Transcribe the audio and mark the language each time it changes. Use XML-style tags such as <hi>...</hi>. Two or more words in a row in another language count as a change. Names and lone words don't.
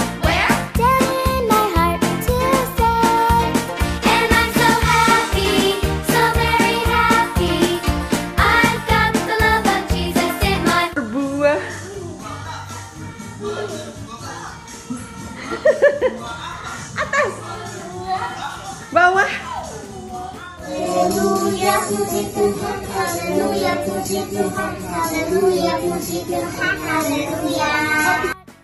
<en>Where? Down in my heart to say, and I'm so happy, so very happy. I've got the love of Jesus in my heart.</en> <id>Berbuah. Atas. Bawah. Haleluya, puji Tuhan, haleluya, puji Tuhan, haleluya, puji Tuhan, haleluya.</id>